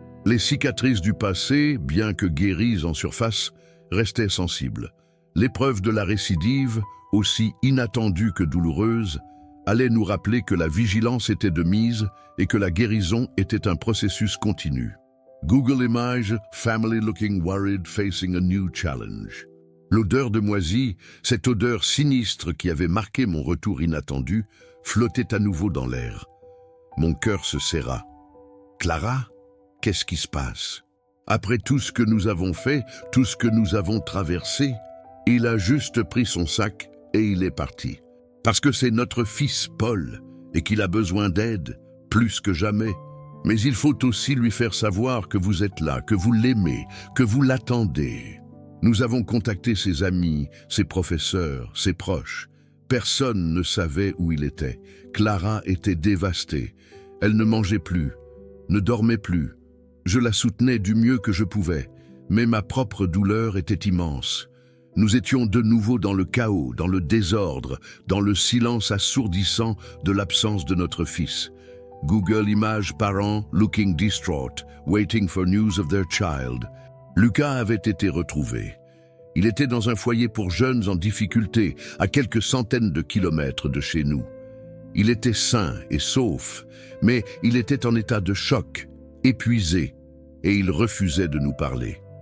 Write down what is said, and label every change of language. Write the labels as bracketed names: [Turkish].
[French] Les cicatrices du passé, bien que guéries en surface, restaient sensibles. L'épreuve de la récidive, aussi inattendue que douloureuse, allait nous rappeler que la vigilance était de mise et que la guérison était un processus continu. [English] Google Images, family looking worried, facing a new challenge. [French] L'odeur de moisi, cette odeur sinistre qui avait marqué mon retour inattendu, flottait à nouveau dans l'air. Mon cœur se serra. Clara, qu'est-ce qui se passe? Après tout ce que nous avons fait, tout ce que nous avons traversé, il a juste pris son sac et il est parti. Parce que c'est notre fils Paul et qu'il a besoin d'aide, plus que jamais. Mais il faut aussi lui faire savoir que vous êtes là, que vous l'aimez, que vous l'attendez. Nous avons contacté ses amis, ses professeurs, ses proches. Personne ne savait où il était. Clara était dévastée. Elle ne mangeait plus, ne dormait plus. Je la soutenais du mieux que je pouvais, mais ma propre douleur était immense. Nous étions de nouveau dans le chaos, dans le désordre, dans le silence assourdissant de l'absence de notre fils. [English] Google Images parents looking distraught, waiting for news of their child. [French] Lucas avait été retrouvé. Il était dans un foyer pour jeunes en difficulté, à quelques centaines de kilomètres de chez nous. Il était sain et sauf, mais il était en état de choc, épuisé, et il refusait de nous parler.